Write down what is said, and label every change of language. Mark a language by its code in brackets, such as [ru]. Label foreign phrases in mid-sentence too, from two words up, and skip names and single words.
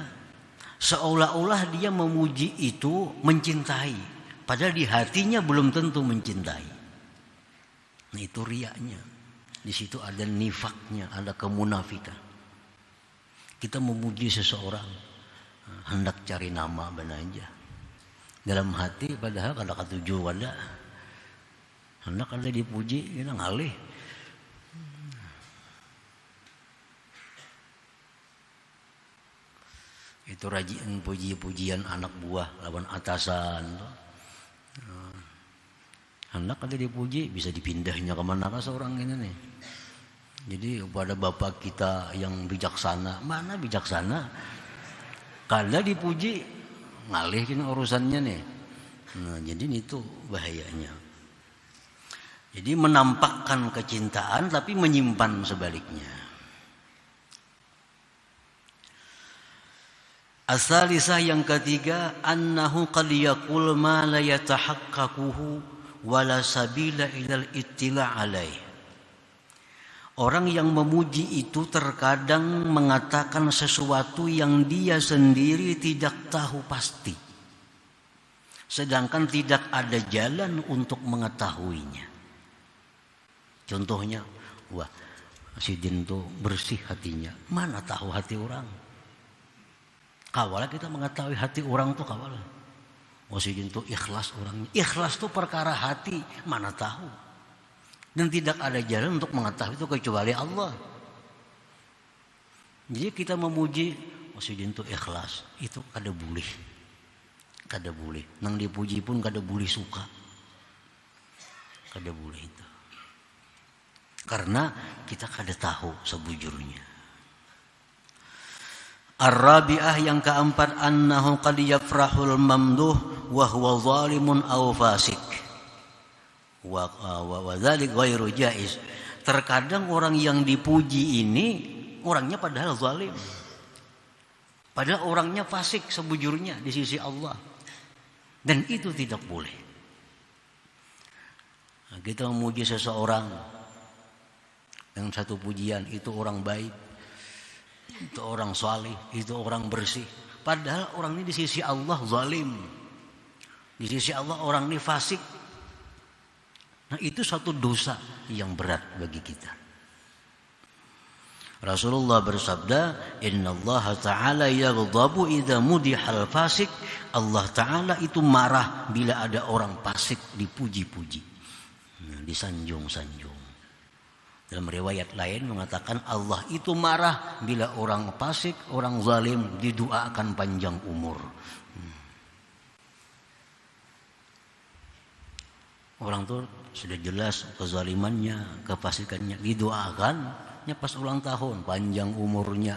[id] Seolah-olah dia memuji itu mencintai, padahal di hatinya belum tentu mencintai. Nah itu riyanya. Di situ ada nifaknya, ada kemunafikan. [bjn] Kita memuji seseorang hendak cari nama benar aja dalam hati, padahal kada katuju wada hendak ada dipuji kita ngalih. Itu rajin puji-pujian anak buah lawan atasan, hendak ada dipuji bisa dipindahnya kemana ke seorang ini nih. [id] Jadi kepada bapak kita yang bijaksana, mana bijaksana? Kalau dipuji ngalihin urusannya nih. Nah, jadi itu bahayanya. Jadi menampakkan kecintaan tapi menyimpan sebaliknya. As-salisah, yang ketiga, [ar] أنه قد يقول ما لا يتحققه ولا سبيل إلى الاطلاع عليه. [id] Orang yang memuji itu terkadang mengatakan sesuatu yang dia sendiri tidak tahu pasti. Sedangkan tidak ada jalan untuk mengetahuinya. Contohnya, wah si Din tuh bersih hatinya. Mana tahu hati orang? Kawala kita mengetahui hati orang tuh kawala. Oh si Din tuh ikhlas orangnya. Ikhlas tuh perkara hati, mana tahu. Dan tidak ada jalan untuk mengetahui itu kecuali Allah. Jadi kita memuji, maksudnya itu ikhlas, itu [bjn] kada boleh. Kada boleh. Nang dipuji pun kada boleh suka. Kada boleh itu. Karena kita kada tahu sebujurnya. [id] Ar-rabi'ah, yang keempat, [ar] أنه قد يفرح الممدوح وهو ظالم أو فاسق. وذلك غير جائز. [id] Terkadang orang yang dipuji ini orangnya padahal zalim. Padahal orangnya fasik sebujurnya di sisi Allah. Dan itu tidak boleh. Nah, kita memuji seseorang dengan satu pujian, itu orang baik, itu orang salih, itu orang bersih. Padahal orang ini di sisi Allah zalim. Di sisi Allah orang ini fasik. Nah itu satu dosa yang berat bagi kita. [ar] Rasulullah bersabda, إن الله تعالى يغضب إذا مدح الفاسق. [id] Allah Ta'ala itu marah bila ada orang fasik dipuji-puji, disanjung-sanjung. Dalam riwayat lain mengatakan Allah itu marah bila orang fasik, orang zalim didoakan panjang umur. Orang tuh sudah jelas kezalimannya, kefasikannya, didoakannya pas ulang tahun, panjang umurnya.